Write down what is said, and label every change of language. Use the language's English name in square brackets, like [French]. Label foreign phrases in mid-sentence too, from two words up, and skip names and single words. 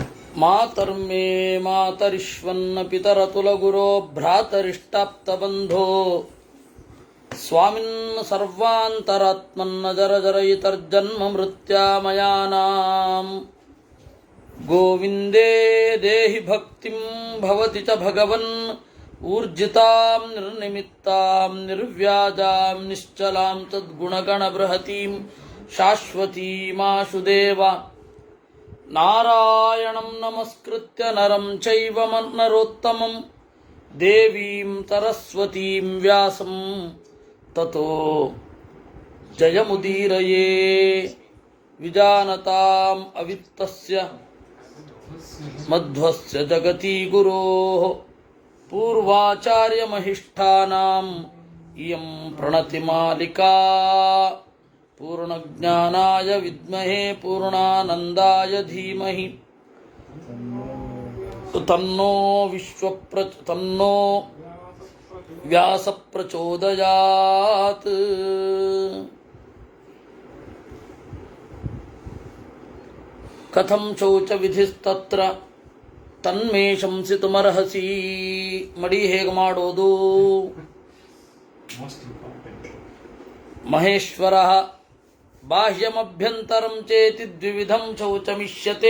[Sanskrit] मातर्मे मातरिश्वन्न पितरतुलगुरो भ्रातरिष्टाप्तबन्धो स्वामिन् सर्वान्तरात्मन्न जर जरयितर्जन्म मृत्यामयानां गोविन्दे देहि भक्तिं भवति च भगवन् ऊर्जितां निर्निमित्तां निर्व्याजां निश्चलां तद्गुणगण बृहतीं शाश्वतीमाशु देव नारायणं नमस्कृत्य नरं चैव नरोत्तमं देवीं सरस्वतीं व्यासं ततो जयमुदीरये विजानतां अवित्तस्य मध्वस्य जगति गुरोः पूर्वाचार्यमहिष्ठानां इयं प्रणतिमालिका पूर्णज्ञानाय विद्महे पूर्णानन्दाय धीमहि तन्नो व्यास प्रचोदयात्. कथं शौच विधिस्तत्र तन्मे शंसितुमर्हसि. [Kannada] ಮಡಿ ಹೇಗೆ ಮಾಡೋದು? [Sanskrit] महेश्वर बाह्यमभ्यन्तरं चेति द्विविधं शौचमिष्यते.